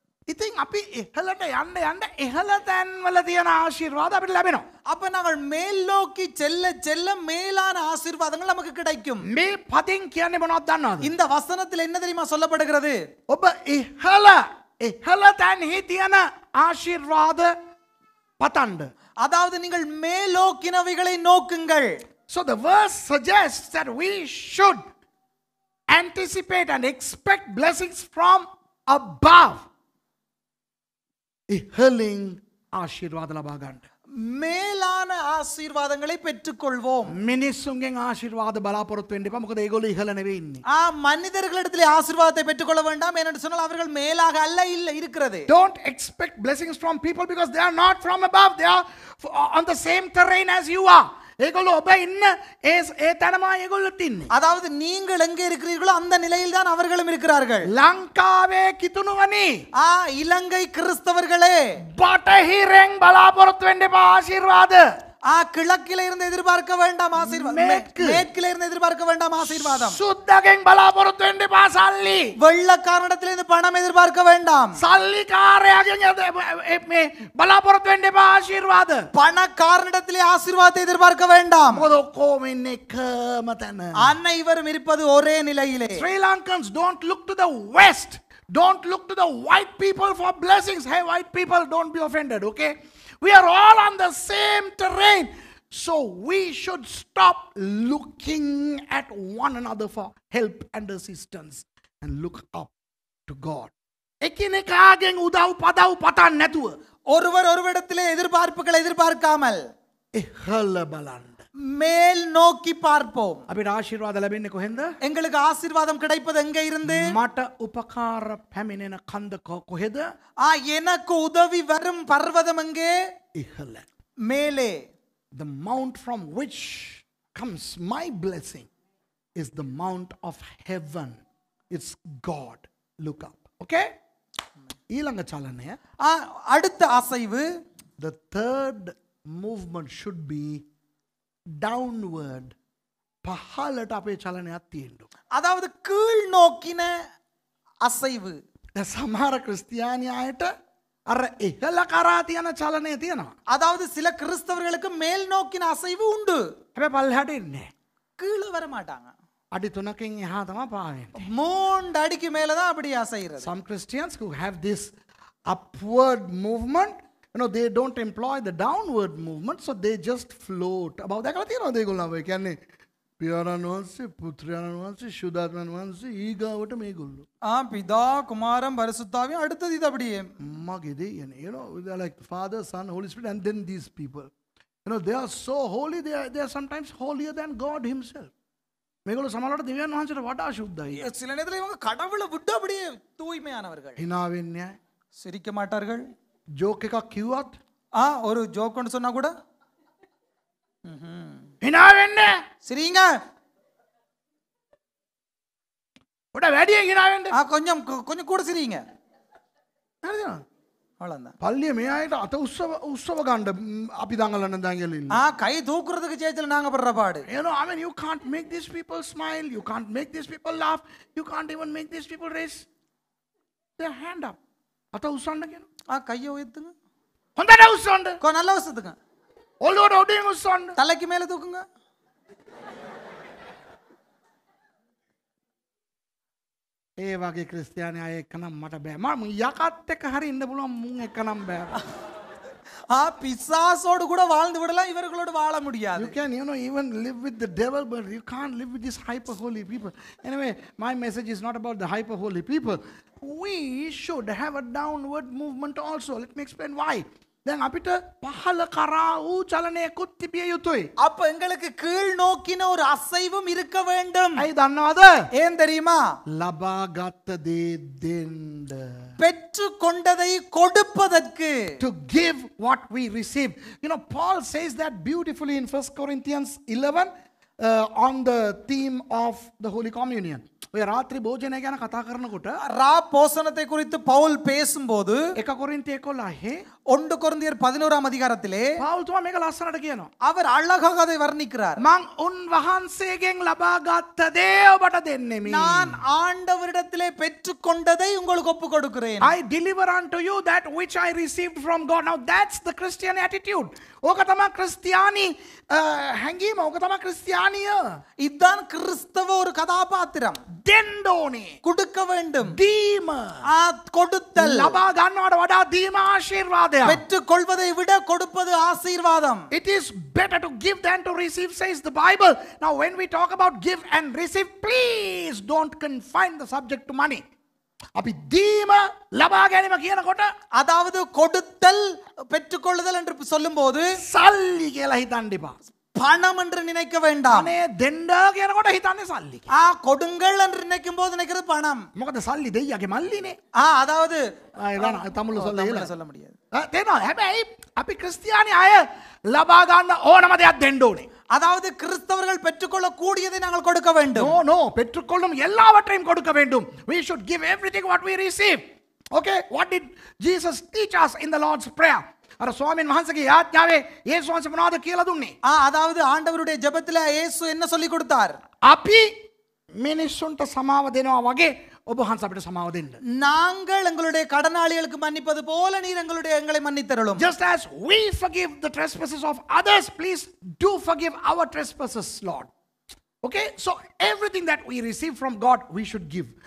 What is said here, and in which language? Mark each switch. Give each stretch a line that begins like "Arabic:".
Sinhala: ඉතින් අපි එහලට යන්න එහල තැන්වල තියෙන ආශිර්වාද අපිට ලැබෙනවා.
Tamil: அப்ப நாங்கள் மேல் நோக்கி செல்ல செல்ல மேலான ஆசீர்வாதங்கள் நமக்கு கிடைக்கும்.
Sinhala: මේ පදින් කියන්නේ මොනවද දන්නවද?
Tamil: இந்த வசனத்தில் என்ன தெரியுமா சொல்லப்படுகிறது?
Sinhala: ඔබ එහල තැන්හි තියෙන ආශිර්වාද පතන්න.
Tamil: அதாவது நீங்கள் மேலோக்கினவைகளை நோக்குங்கள்.
English: So the verse suggests that we should anticipate and expect blessings from above.
Sinhala: ඉහලින් ආශිර්වාද ලබා ගන්න.
Tamil: மேலான ஆசீர்வாதங்களை பெற்றுக்கொள்வோம்.
Sinhala: මිනිස්සුන්ගෙන් ආශිර්වාද බලාපොරොත්තු වෙන්න එපා. මොකද ඒගොල්ලෝ ඉහළ නෙවෙයි ඉන්නේ.
Tamil: மனிதர்களிடத்திலே ஆசீர்வாதத்தை பெற்றுக்கொள்ள வேண்டாம். ஏனென்று சொன்னால் அவர்கள் மேலாக அல்ல இல்லை இருக்கிறது.
English: Don't expect blessings from people because they are not from above. They are on the same terrain as you are.
Sinhala: ඒගොල්ලෝ ඔබ ඉන්න ඒ තැනම ඒගොල්ලොත් ඉන්නේ.
Tamil: அதாவது நீங்கள் எங்கே இருக்கிறீர்களோ அந்த நிலையில் தான் அவர்களும் இருக்கிறார்கள்.
Sinhala: ලංකාවේ කිතුණුවනි
Tamil: இலங்கை கிறிஸ்தவர்களே
Sinhala: බටහිරෙන් බලාපොරොත්තු වෙන්න එපා ආශිර්වාද.
Tamil: கிழக்கில இருந்து எதிர்பார்க்க வேண்டாம் ஆசீர்வாதம். மேற்கில இருந்து எதிர்பார்க்க வேண்டாம் ஆசீர்வாதம்.
Sinhala: සුද්දගෙන් බලාපොරොත්තු වෙන්න එපා සල්ලි.
Tamil: வெள்ளக்காரனிடத்திலிருந்து பணம் எதிர்பார்க்க வேண்டாம்.
Sinhala: සල්ලිකාරයාගෙන් මේ බලාපොරොත්තු වෙන්න එපා ආශිර්වාද.
Tamil: பணக்காரனிடத்திலே ஆசீர்வாதத்தை எதிர்பார்க்க வேண்டாம்.
Sinhala: මොකද ඔක්කොම ඉන්නේ එකම තැන.
Tamil: அனைவரும் இருப்பது ஒரே நிலையிலே.
English: Sri Lankans, don't look to the west. Don't look to the white people for blessings. Hey, white people, don't be offended, okay? We are all on the same terrain. So we should stop looking at one another for help and assistance and look up to God.
Sinhala: එකිනෙකාගෙන් උදව් පදව් පතන්න නැතුව
Tamil: ஒருவர் ஒருவரிடத்திலே எதிர்பார்ப்புகளை எதிர்பார்க்காமல்
Sinhala: ඉහළ බලන්න.
Tamil: மேல் நோக்கி பார்ப்போம்.
Sinhala: අපිට ආශිර්වාද ලැබෙන්නේ කොහෙන්ද?
Tamil: எங்களுக்கு ஆசீர்வாதம் கிடைப்பது எங்கே இருந்து?
Sinhala: මට උපකාර පැමිණෙන කන්ද කොහෙද?
Tamil: எனக்கு உதவி வரும் பர்வதம் எங்கே?
Sinhala: ඉහළ.
Tamil: மேலே.
English: The mount from which comes my blessing is the mount of heaven. It's God. Look up. Okay?
Sinhala: ඊළඟ චලනය.
Tamil: அடுத்த அசைவு.
English: The third movement should be downward.
Sinhala: පහළට අපේ චලනයක් තියෙන්න.
Tamil: அதாவது கீழ் நோக்கின அசைவு.
Sinhala: සමහර ක්‍රිස්තියානියායට අර ඉහළ කරා තියෙන චලනය තියෙනවා.
Tamil: அதாவது சில கிறிஸ்தவர்களுக்கு மேல் நோக்கின அசைவு உண்டு.
Sinhala: හැබැයි පල්ලෙහාට එන්නේ.
Tamil: கீழே வர மாட்டாங்க.
Sinhala: අඩි 3කින් එහා තමයි පාවෙන්නේ.
Tamil: 3 அடிக்கு மேல தான் அப்படி அசைறது.
English: Some Christians who have this upward movement, they don't employ the downward movement, so they just float. about that
Sinhala: තියෙනවා ඒගොල්ලෝ. ඒ කියන්නේ පියාණන් වහන්සේ, පුත්‍රයාණන් වහන්සේ, ශුද්ධාත්මයන් වහන්සේ ඊගාවට මේගොල්ලෝ.
Tamil: பிதா குமாரன் பரிசுத்தாவியும் அடுத்தது இது அப்படியே.
Sinhala: මගේ දෙයනේ.
English: they're like Father, Son, Holy Spirit, and then these people. They are so holy, they are sometimes holier than God himself.
Sinhala: මේගොල්ලෝ සමහරවිට දෙවියන් වහන්සේට වඩා සුද්ධයි.
Tamil: சில நேரத்துல இவங்க கடவுளை விட்டு அப்படியே தூய்மையானவர்கள்.
Sinhala: hina වෙන්නේ නැහැ.
Tamil: சிரிக்க மாட்டார்கள்.
Sinhala: ජෝක් එකක් කිව්වත්
Tamil: ஒரு ஜோக் ஒன்று சொன்னா கூட
Sinhala: hina වෙන්නේ නැහැ.
Tamil: சிரிங்க.
Sinhala: උඩ වැඩියෙන් hina වෙන්න.
Tamil: கொஞ்சம் கொஞ்சம் கூட சிரிங்க.
Sinhala: හරිද?
Tamil: அவ்வளவுதான்.
Sinhala: පල්ලිය මේ අයට අත උස්සව ගන්න අපි දඟලන දඟලින්.
Tamil: கை தூக்குறதுக்கு சேத்துல நாங்க படுற பாடு.
English: I mean, you can't make these people smile, you can't make these people laugh, you can't even make these people raise their hand up.
Sinhala: අත උස්සන්න කියනවා.
Tamil: கையை உயர்த்துங்க.
Sinhala: හොඳට උස්සන්න.
Tamil: நல்லா உயர்த்துங்க.
Sinhala: ඔළුවට උඩින් උස්සන්න.
Tamil: தலைக்கு மேல தூக்குங்க.
Sinhala: ඒ වගේ ක්‍රිස්තියානි අය එක්කනම් මට බෑ. මම යකත් එක්ක හරි ඉන්න පුළුවන් මුන් එක්කනම් බෑ.
Tamil: பிசாசோடு கூட வாழ்ந்து விடலாம், இவர்களோடு வாழ முடியாது.
English: You can even live with the devil, but you can't live with these hyper holy people. Anyway, my message is not about the hyper holy people. We should have a downward movement also. Let me explain why.
Sinhala: දැන් අපිට පහළ කරා වූ චලනයකුත් තිබිය යුතුයි.
Tamil: அப்ப எங்களுக்கு கீழ் நோக்கின ஒரு அசைவும் இருக்க வேண்டும்.
Sinhala: ඇයි දන්නවද?
Tamil: ஏன் தெரியுமா?
Sinhala: ලබාගත් දේ දෙන්න.
Tamil: பெற்று கொண்டதை கொடுப்பதற்கு.
English: To give what we receive. Paul says that beautifully in 1 Corinthians 11 on the theme of the Holy Communion.
Sinhala: ඔය රාත්‍රී භෝජනය ගැන කතා කරනකොට
Tamil: ரா போசனத்தை குறித்து பவுல் பேசும்போது
Sinhala: 1 කොරින්ති 11
Tamil: 1 கொரிந்தியர் 11ஆம் அதிகாரத்திலே
Sinhala: පාවුල්තුමා මේක ලස්සනට කියනවා.
Tamil: அவர் அழகாக அதை வர்ணிக்கிறார்.
Sinhala: මං උන්වහන්සේගෙන් ලබා ගත්ත දේ ඔබට දෙන්නෙමි.
Tamil: நான் ஆண்டவரிடத்திலே பெற்றுக்கொண்டதை உங்களுக்கு ஒப்பு கொடுக்கிறேன்.
English: I deliver unto you that which I received from God. Now that's the Christian attitude.
Sinhala: ඕක තමයි ක්‍රිස්තියානි හැඟීම. ඕක තමයි ක්‍රිස්තියානිය.
Tamil: இதுதான் கிறிஸ்தவ ஒரு கதாபாத்திரம்.
Sinhala: දෙන්න ඕනේ.
Tamil: கொடுக்க வேண்டும்.
Sinhala: දීම.
Tamil: கொடுத்தல்.
Sinhala: ලබා ගන්නවට වඩා දීම ආශිර්වාදයක්.
Tamil: பெற்றுக்கொள்வதை விட கொடுப்பது ஆசீர்வாதம்.
English: It is better to give than to receive, says the Bible. Now when we talk about give and receive, please don't confine the subject to money.
Sinhala: අපි දීම ලබා ගැනීම කියනකොට
Tamil: அதாவது கொடுத்தல் பெற்றுக்கொள்ளுதல் என்று சொல்லும்போது
Sinhala: සල්ලි කියලා හිතන්න එපා.
Tamil: பணம் என்று நினைக்க வேண்டாம்.
Sinhala: අනේ දෙන්න කියනකොට හිතන්නේ සල්ලි.
Tamil: கொடுங்கள் என்று நினைக்கும் போது நினைக்கிறது பணம்.
Sinhala: මොකද සල්ලි දෙයියගේ මල්ලිනේ.
Tamil: அதாவது
Sinhala: තමුළු
Tamil: தமிழ்ல சொல்ல முடியாது.
Sinhala: තේනවා. හැබැයි අපි ක්‍රිස්තියානි අය ලබා ගන්න ඕනම දෙයක් දෙන්න ඕනේ.
Tamil: அதாவது கிறிஸ்தவர்கள் பெற்றுக்கொள்ள கூடியதை நாங்கள் கொடுக்க வேண்டும். No, பெற்றுக்கொள்ளும் எல்லாவற்றையும் கொடுக்க வேண்டும்.
English: We should give everything what we receive. Okay, what did Jesus teach us in the Lord's prayer?
Sinhala: අර ස්වාමීන් වහන්සේගේ යාඥාවේ යේසුස් වහන්සේ මොනවද කියලා දුන්නේ?
Tamil: அதாவது ஆண்டவருடைய ஜெபத்துல இயேசு என்ன சொல்லி கொடுத்தார்?
Sinhala: අපි මිනිස්සුන්ට සමාව දෙනවා වගේ ඔබ වහන්සේ අපිට සමාව දෙන්න.
Tamil: நாங்கள் எங்களுடைய கடனாளிகளுக்கு மன்னிப்பது போல நீர் எங்களை மன்னித்தருளும்.
English: Just as we forgive the trespasses of others, please do forgive our trespasses, Lord. Okay, so everything that we receive from God we should give.